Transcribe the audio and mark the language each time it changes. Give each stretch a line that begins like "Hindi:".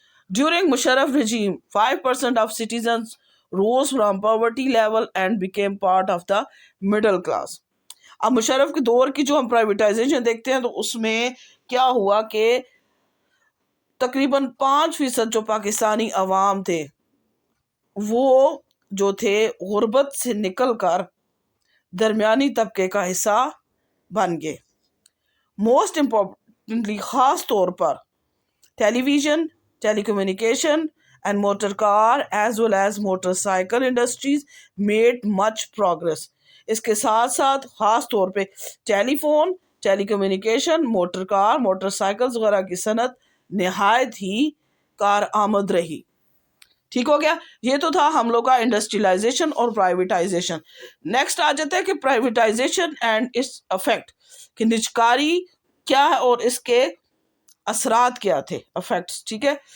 English: During Musharraf regime 5% of citizens rose from poverty level and became part of the middle class.
Urdu: اب مشرف کے دور کی جو ہم پرائیویٹائزیشن دیکھتے ہیں تو اس میں کیا ہوا کہ تقریباً 5% جو پاکستانی عوام تھے وہ جو تھے غربت سے نکل کر درمیانی طبقے کا حصہ بن گئے.
English: most importantly,
Urdu: خاص طور پر
English: Television, telecommunication and motor car as well as motorcycle industries made much progress.
Urdu: اس کے ساتھ ساتھ خاص طور پہ ٹیلی فون، ٹیلی communication, motor car, motor cycles وغیرہ کی صنعت نہایت ہی کارآمد رہی. ٹھیک ہو گیا. یہ تو تھا ہم لوگ کا انڈسٹریلائزیشن اور پرائیویٹائزیشن. نیکسٹ آ جاتا ہے کہ پرائیویٹائزیشن
English: and its effect,
Urdu: کہ نجکاری کیا ہے اور اس کے اثرات کیا تھے، افیکٹس. ٹھیک ہے.